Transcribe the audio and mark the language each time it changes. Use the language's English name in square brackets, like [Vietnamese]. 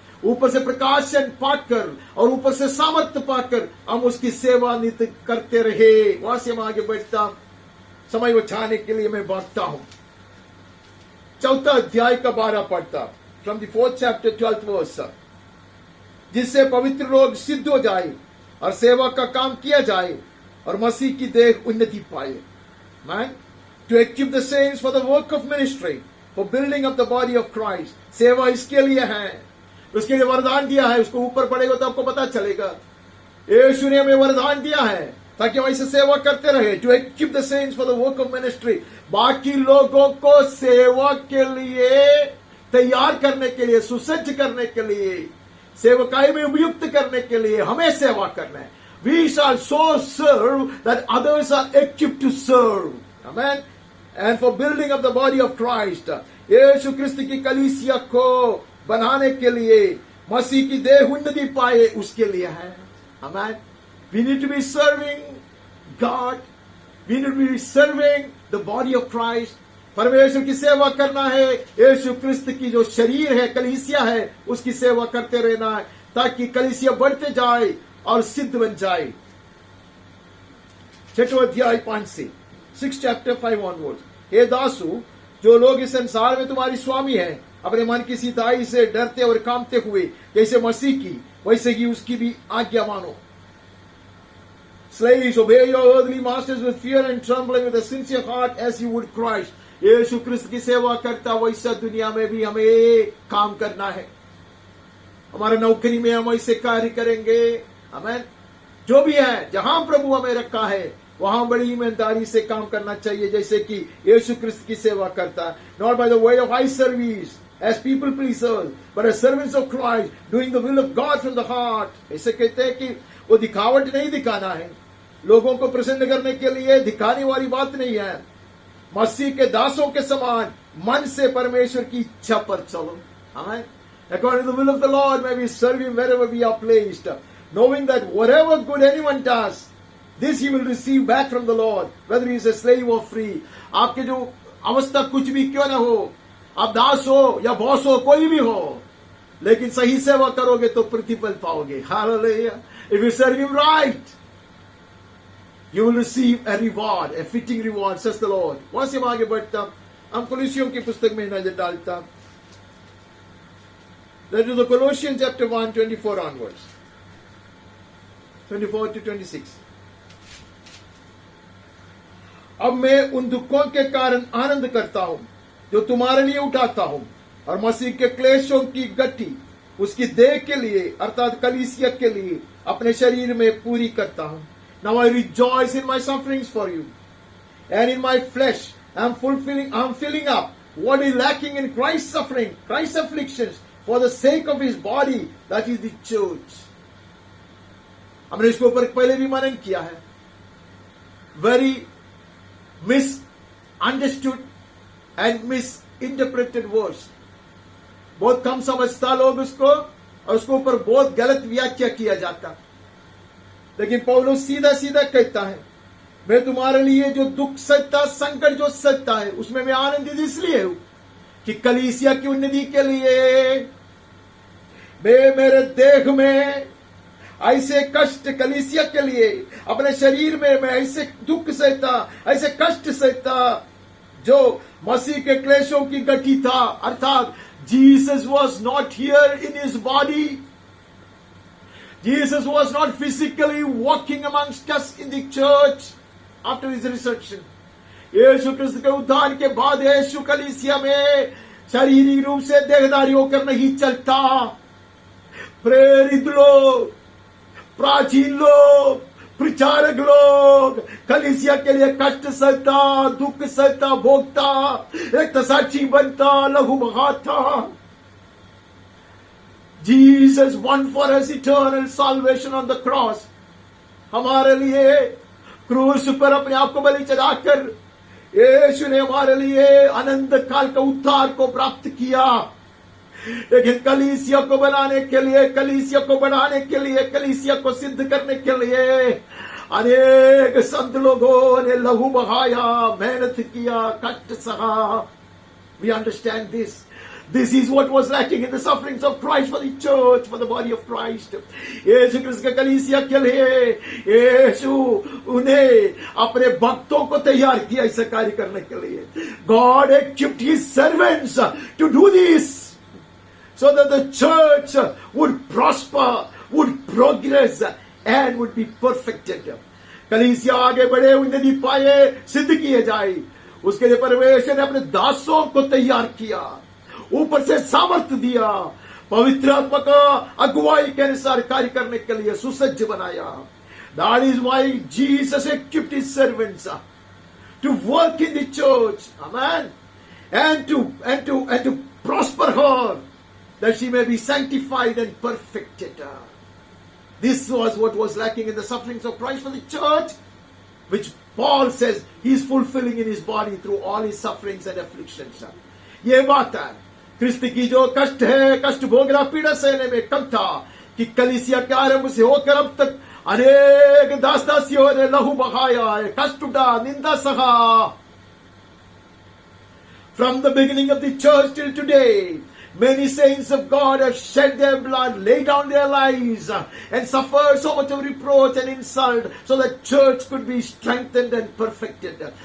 [Hindi] ऊपर से प्रकाशन पाकर और ऊपर से सामर्थ्य पाकर हम उसकी सेवा नित्य करते रहे. वहां से हम आगे बढ़ता, समय बचाने के लिए मैं बांटता हूं. 4 अध्याय का 12 पढ़ता. [English] From the 4th chapter 12th verse. [Hindi] जिससे पवित्र लोग सिद्ध हो जाए और सेवा का काम किया जाए और मसीह की देह उन्नति पाए. [English] Man, to equip the saints for the work of ministry, for building up the body of Christ. [Hindi] सेवा इसके लिए है, उसके लिए वरदान दिया है. उसको ऊपर पढ़ेगा तो आपको पता चलेगा. यीशु ने हमें वरदान दिया है ताकि हम ऐसे सेवा करते रहे. [English] To equip the saints for the work of ministry. [Hindi] बाकी लोगों को सेवा के लिए तैयार करने के लिए, सुसज्ज करने के लिए, सेवकाई में उपयुक्त करने के लिए हमें सेवा करना है. [English] We shall so serve that others are equipped to serve. Amen. And for building up the body of Christ. [Hindi] यीशु क्रिस्त की कलीसिया को बनाने के लिए, मसीह की देह उन्नति पाए उसके लिए है. [English] Amen. We need to be serving God. We need to be serving the body of Christ. [Hindi] परमेश्वर की सेवा करना है. यीशु क्रिस्त की जो शरीर है, कलीसिया है, उसकी सेवा करते रहना है ताकि कलीसिया बढ़ते जाए और सिद्ध बन जाए. 6 अध्याय 5 से [English] 6 chapter 5 onwards. [Hindi] हे दासु, जो लोग इस संसार में तुम्हारी स्वामी हैं, अपने मन की सिधाई से डरते और कांपते हुए जैसे मसीह की, वैसे ही उसकी भी आज्ञा मानो. [English] Slaves, obey your earthly masters with fear and trembling, with a sincere heart as you would Christ. [Hindi] यीशु क्रिस्त की सेवा करता वैसा दुनिया में भी हमें काम करना है. हमारे नौकरी में हम ऐसे कार्य करेंगे. आमेन. जो भी है, जहां प्रभु हमें रखा है वहां बड़ी ईमानदारी से काम करना चाहिए, जैसे कि यीशु क्रिस्त की सेवा करता है. [English] Not by the way of eye service as people pleasers, but as servants of Christ, doing the will of God from the heart. [Hindi] ऐसे कहते हैं कि वो दिखावट नहीं दिखाना है, लोगों को प्रसन्न करने के लिए दिखाने वाली बात नहीं है. मसीह के दासों के समान मन से परमेश्वर की इच्छा पर चलो. [English] Amen. According to the will of the Lord, may we serve Him wherever we are placed, knowing that whatever good anyone does, this he will receive back from the Lord, whether he is a slave or free. [Hindi] आपके जो अवस्था कुछ भी क्यों ना हो, आप दास हो या बॉस हो, कोई भी हो, लेकिन सही सेवा करोगे तो प्रतिफल पाओगे. [English] Hallelujah. If you serve Him right, you will receive a reward, a fitting reward, says the Lord. [Hindi] वहां से आगे बढ़ता, हम कोलोसियों की पुस्तक में नजर डालता. [English] Let's do the Colossians chapter 1, 24 onwards. 24 to 26. [Hindi] अब मैं उन दुखों के कारण आनंद करता हूं जो तुम्हारे लिए उठाता हूं, और मसीह के क्लेशों की गट्ठी उसकी देह के लिए अर्थात कलीसिया के लिए अपने शरीर में पूरी करता हूं. [English] Now I rejoice in my sufferings for you, and in my flesh I am filling up what is lacking in Christ's suffering, Christ's afflictions, for the sake of His body, that is the church. [Hindi] हमने इसके ऊपर पहले भी मनन किया है. [English] Very misunderstood and misinterpreted words. [Hindi] बहुत कम समझता लोग उसको, और उसके ऊपर बहुत गलत व्याख्या किया जाता. लेकिन पौलुस सीधा सीधा कहता है, मैं तुम्हारे लिए जो दुख सहता, संकट जो सहता है, उसमें मैं आनंदित इसलिए हूं कि कलीसिया की उन्नति के लिए मैं मेरे देह में ऐसे कष्ट, कलीसिया के लिए अपने शरीर में मैं ऐसे दुख सहता, ऐसे कष्ट सहता जो मसीह के क्लेशों की गठी था. [English] अर्थात Jesus was not here in his body. Jesus was not physically walking amongst us in the church after his resurrection. [Hindi] यीशु क्रिस्त के उद्धार के बाद यीशु कलीसिया में शारीरिक रूप से देहधारी होकर नहीं चलता. प्रेरित लोग, प्राचीन लोग, प्रचारक लोग कलीसिया के लिए कष्ट सहता, दुख सहता, भोगता, एक साक्षी बनता, लहू बहाता. [English] Jesus won for us eternal salvation on the cross. [Hindi] हमारे लिए क्रूस पर अपने आप को बलि चढ़ाकर यीशु ने हमारे लिए अनंत काल का उद्धार को प्राप्त किया. लेकिन कलीसिया को बनाने के लिए, कलीसिया को बढ़ाने के लिए, कलीसिया को सिद्ध करने के लिए अनेक संत लोगों ने लहू बहाया, मेहनत किया, कष्ट सहा. [English] We understand this. This is what was lacking in the sufferings of Christ for the church, for the body of Christ. [Hindi] यीशु क्रिस्त के कलीसिया के लिए यीशु उन्हें अपने भक्तों को तैयार किया इसे कार्य करने के लिए. [English] God equipped His servants to do this, so that the church would prosper, would progress, and would be perfected. [Hindi] कलीसिया आगे बढ़े, उन्नति पाए, सिद्ध किए जाए, उसके लिए परमेश्वर ने अपने दासों को तैयार किया, ऊपर से सामर्थ्य दिया, पवित्र आत्मा का अगुवाई के अनुसार कार्य करने के लिए सुसज्ज बनाया. [English] That is why Jesus equipped His servants to work in the church, amen, and to prosper her, that she may be sanctified and perfected. This was what was lacking in the sufferings of Christ for the church, which Paul says He is fulfilling in His body through all His sufferings and afflictions. [Hindi] ये बात है, क्रिस्त की जो कष्ट है, कष्ट भोगना, पीड़ा सहने में कम था कि कलीसिया के आरंभ से होकर अब तक अनेक दास दासियों ने लहू बहाया है, कष्ट उठा, निंदा सहा. [English] From the beginning of the church till today, many saints of God have shed their blood, laid down their lives, and suffered so much of reproach and insult, so that church could be strengthened and perfected.